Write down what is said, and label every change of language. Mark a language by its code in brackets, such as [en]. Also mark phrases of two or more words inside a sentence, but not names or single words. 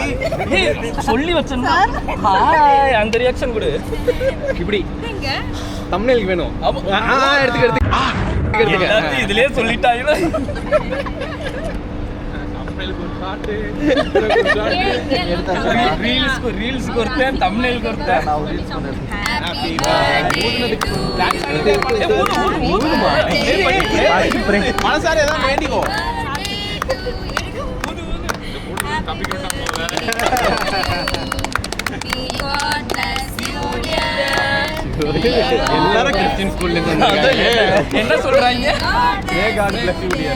[ta] சொல்லி வச்சேன்னா ஹாய் அந்த ரியாக்ஷன் கொடு. இப்படி தம்ப்நெயிலுக்கு வேணும். எடுத்து இதுலயே சொல்லிட்டாங்க. [kn] ரீல்ஸ் ಕೊಡ್ತೇನೆ, thumbnail ಕೊಡ್ತೇನೆ. ನಾವು ರೀಲ್ಸ್ ಮಾಡ್ತೀವಿ. [en] happy birthday [ta] மனசார ஏதாவது வேண்டிக்கோ. எல்லாரும் கிறிஸ்டியன் ஸ்கூல்ல இருந்து வந்தாங்க. என்ன சொல்றாங்க? [en] God bless you dear.